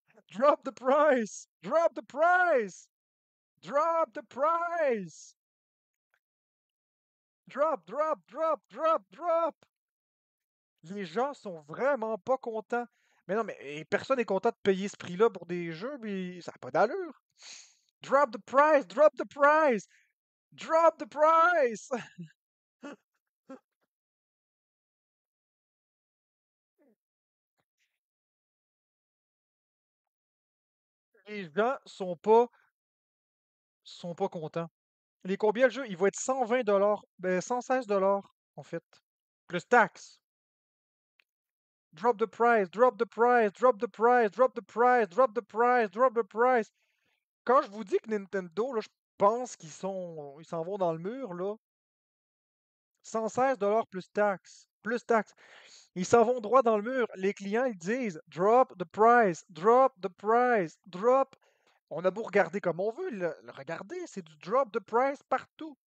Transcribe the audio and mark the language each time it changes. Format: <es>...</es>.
<en>Drop the price. Drop the price. Drop the price. Drop, drop, drop, drop, drop.</en> <fr>Les gens sont vraiment pas contents. Mais non, mais personne n'est content de payer ce prix-là pour des jeux, mais ça n'a pas d'allure.</fr> <en>Drop the price, drop the price, drop the price.</en> <fr>les gens sont pas contents. Il est combien le jeu? Il va être 120 $. Ben, 116 $, en fait. Plus taxes.</fr> <en>Drop the price, drop the price, drop the price, drop the price, drop the price, drop the price.</en> <fr>Quand je vous dis que Nintendo, là, je pense ils s'en vont dans le mur, là. 116 $ plus taxes. Plus taxes. Ils s'en vont droit dans le mur. Les clients, ils disent</fr> <en>drop the price, drop the price, drop.</en> <fr>On a beau regarder comme on veut, le regarder, c'est du</fr> <en>drop the price</en> <fr>partout.</fr>